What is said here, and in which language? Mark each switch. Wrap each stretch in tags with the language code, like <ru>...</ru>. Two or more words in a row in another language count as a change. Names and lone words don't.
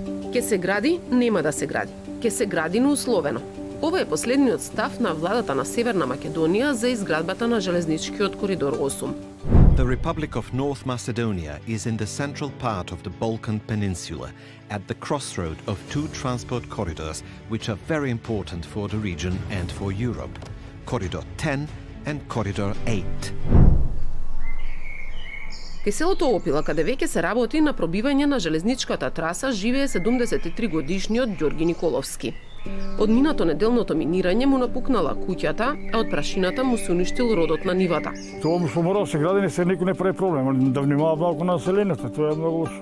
<mk>Ке се гради, нема да се гради. Ке се гради неусловено. Ова е последниот став на владата на Северна Македонија за изградбата на железничкиот коридор 8.</mk> <en>The Republic of North Macedonia is in the central part of the Balkan Peninsula, at the crossroad of two transport corridors which are very important for the region and for Europe, Corridor 10 and Corridor 8.</en> <mk>Кај селото Опила, каде веќе се работи на пробивање на железничката траса, живее 73 годишниот Ѓорги Николовски. Од минато неделното минирање му напукнала куќата, а од прашината му се уништил родот на нивата. Тоа што мора да се гради, се никој не прави проблем, да внимава малку на населението, тоа е многу лошо.</mk>